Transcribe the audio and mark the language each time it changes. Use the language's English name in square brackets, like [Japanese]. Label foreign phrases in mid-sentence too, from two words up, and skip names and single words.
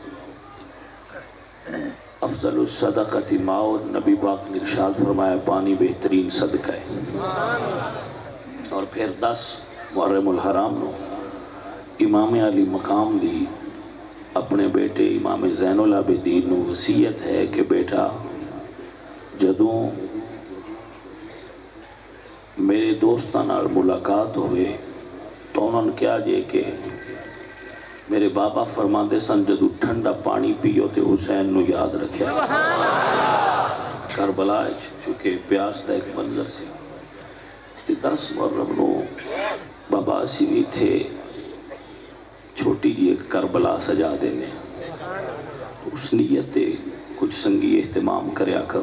[Arabic] افضل الصدقۃ ماء، [Urdu] نبی پاک نے ارشاد فرمایا پانی بہترین صدقہ ہے۔ [Punjabi] اور پھر 10 محرم الحرام نو امام علی مقام دی اپنے بیٹے امام زین العابدین نو وصیت ہے کہ بیٹا جدوں میرے دوستاں نال ملاقات ہوئے تو انہوں نے کیا جے کہ میرے بابا فرماندے سن جدو ٹھنڈا پانی پیو تے حسین نو یاد رکھیا۔ کربلا چونکہ پیاس دا ایک منظر سی، تے 10 محرم نو بابا اسی بھی تھے چھوٹی جی ایک کربلا سجا دینے، اس نیت تے کچھ سنگی اہتمام کریا کرو۔